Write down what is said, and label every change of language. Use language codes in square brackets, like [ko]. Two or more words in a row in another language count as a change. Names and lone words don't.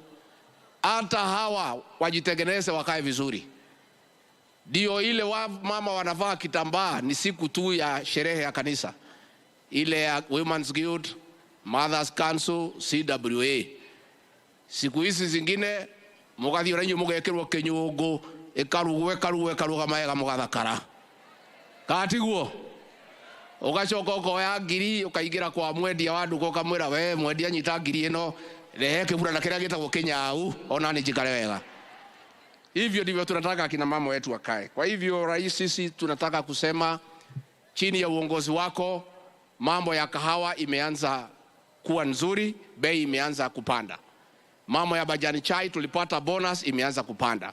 [sw] Hata hawa wajitengeneze, wakae vizuri. Ndio ile mama wanavaa kitambaa ni siku tu ya sherehe ya kanisa. Ile ya Women's Guild, Mothers Council, CWA. [ki] Siku hizi zingine mugathi oranyo mugekerwo kenyugo ekaruwe maega mugathakara. Katiguo ugacoka ukoya ngiri ukaigira kwa mwendia wa nduka ukamwira, we mwendia nyita ngiri ino rehe kibura na kiria gitagwo kinyau ona ni njikare wega. [sw] Hivyo ndivyo tunataka akina mama wetu wakae. Kwa hivyo rais, sisi tunataka kusema chini ya uongozi wako mambo ya kahawa imeanza kuwa nzuri, bei imeanza kupanda. Mambo ya majani chai tulipata bonus imeanza kupanda.